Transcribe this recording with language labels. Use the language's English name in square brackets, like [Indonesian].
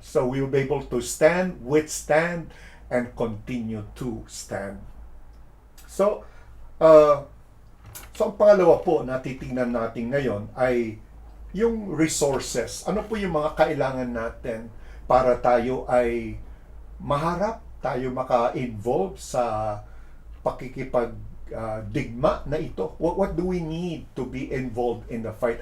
[English] So we will be able to stand, withstand, and continue to stand. [Filipino] So, ang pangalawa po na titingnan natin ngayon ay yung resources. Ano po yung mga kailangan natin para tayo ay maharap, tayo maka-involve sa pakikipagdigma na ito? [English] What do we need to be involved in the fight?